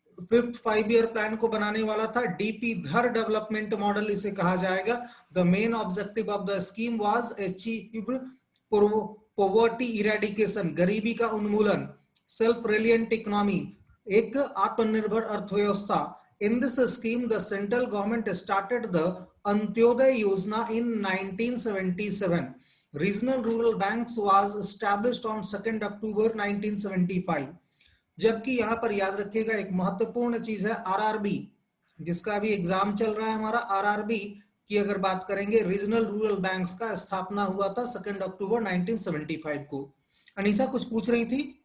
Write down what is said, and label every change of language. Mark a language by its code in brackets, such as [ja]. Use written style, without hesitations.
[hi] Fifth 5 year plan को बनाने वाला था डीपी धर डेवलपमेंट मॉडल इसे कहा जाएगा। [en] the main objective of the scheme was achieve poverty eradication, [hi] गरीबी का उन्मूलन, [en] self reliant economy, [hi] एक आत्मनिर्भर अर्थव्यवस्था। [en] In this scheme, the central government started the Antyodaya Yojana in 1977. Regional Rural Banks was established on 2nd October 1975. [hi] जबकि यहाँ पर याद रखिएगा एक महत्वपूर्ण चीज है आरआरबी, जिसका अभी एग्जाम चल रहा है हमारा। आरआरबी की अगर बात करेंगे रीजनल रूरल बैंक्स का स्थापना हुआ था 2 अक्टूबर 1975 को। अनीसा कुछ पूछ रही थी?